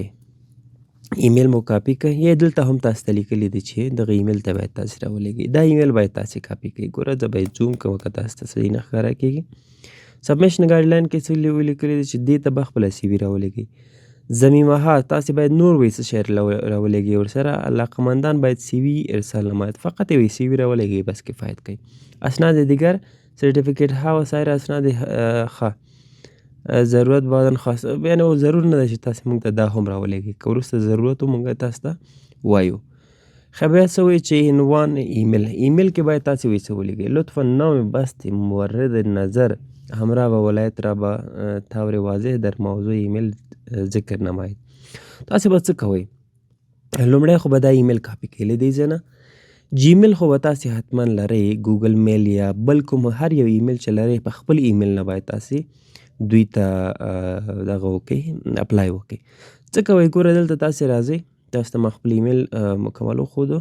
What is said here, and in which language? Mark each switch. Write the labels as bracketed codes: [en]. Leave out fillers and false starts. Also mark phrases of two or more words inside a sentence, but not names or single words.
[ps] ایمیل مو کاپي کړئ، یا دلته هم تاسو ته لیکلي دي چې دغه ایمیل ته باید تاسې راولېږئ. دا ایمیل باید تاسې کاپي کړئ. ګوره زه به یې زوم کوم که تاسو ته صحیح نه ښکاره کېږي. [en] submission guideline [ps] کې څه ولیکلي دي چې دې ته به خپله سی وي راولېږئ. ضمیمها تاسې باید نور وی څه شی راولېږئ ورسره. [fa] علاقمندان باید سی وي ارسال نماید. [ps] فقط یوی سی وی راولېږئ بس کفایت کوي. [fa] اسناد دیگر سرتیفیکیت ها و سایر اسناد ضرورت بعداً خاص، [ps] یعنې ضرور نه ده چې تاسې موږ ته دا هم راولېږئ. که وروسته ضرورت و موږ تاسو ته وایو. ښه بیا څه وایي چې عنوان ایمیل کې باید تاسې وایي څه ولیکئ. [fa] لطفاً نام بست مورد نظر همراه با ولایت را به طور واضح در موضوع ایمیل ذکر نمایید. [ps] تاسې به څه کوئ، لومړی خو به دا ایمیل کاپي کړئ له دې ځای نه. جیمیل خو به تاسې حتما لرئ، ګوګل میل یا بل کوم هر یو ایمیل چې لرئ په خپل ایمیل نه باید تاسې دوی ته دغه وکړئ، اپلای وکړئ. څه کوئ، ګوره دلته تاسې راځئ، تاسو ته ما خپل ایمیل مکمل وښودو.